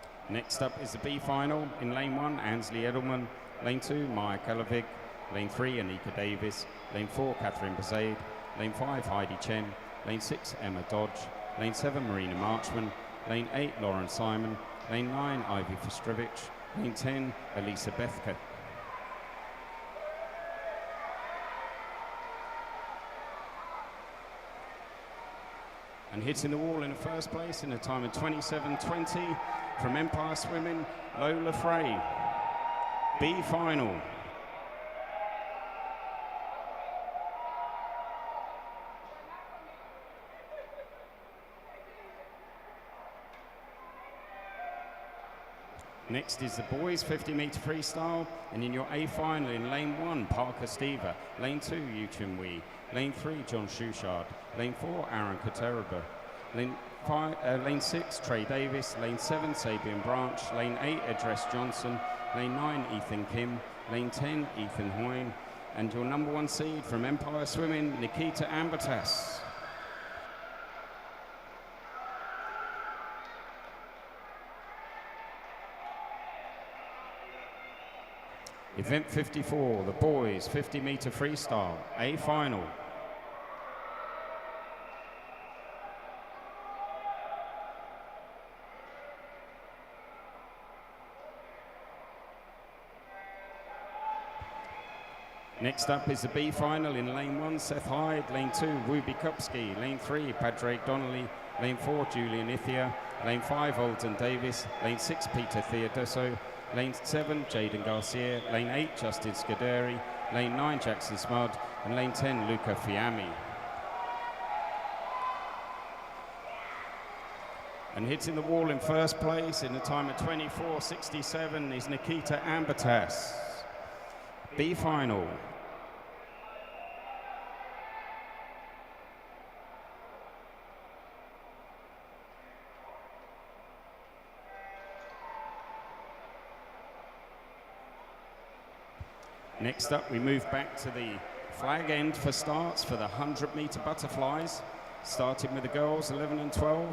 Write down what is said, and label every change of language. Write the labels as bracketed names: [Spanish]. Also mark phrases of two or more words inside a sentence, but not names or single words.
[English] Next up is the B final. In lane 1, Ansley Edelman. Lane 2, Maya Kalavig. Lane 3, Anika Davis. Lane 4, Catherine Bazade. Lane 5, Heidi Chen. Lane 6, Emma Dodge. Lane 7, Marina Marchman. Lane 8, Lauren Simon. Lane 9, Ivy Fostrovich. Lane 10, Elisa Bethke. And hitting the wall in the first place in a time of 27:20 from Empire Swimming, Lola Frey. B final. Next is the boys 50-metre freestyle, and in your A final in lane 1, Parker Stever, lane 2, Yuchun Wee, lane 3, John Shushard, lane 4, Aaron Kateraba, lane 6, Trey Davis, lane 7, Sabian Branch, lane 8, Edress Johnson, lane 9, Ethan Kim, lane 10, Ethan Hoyne, and your number 1 seed from Empire Swimming, Nikita Ambatas. Event 54, the boys 50-metre freestyle, A final. Next up is the B final in lane 1, Seth Hyde, lane 2, Wooby Kupski, lane 3, Padraig Donnelly, lane 4, Julian Ithia, lane 5, Alden Davis, lane 6, Peter Theodoso, lane 7, Jaden Garcia, lane 8, Justin Scuderi, lane 9, Jackson Smud, and lane 10, Luca Fiammi. And hitting the wall in first place in a time of 24:67 is Nikita Ambatas. B final. Next up, we move back to the flag end for starts for the 100-metre butterflies, starting with the girls 11 and 12.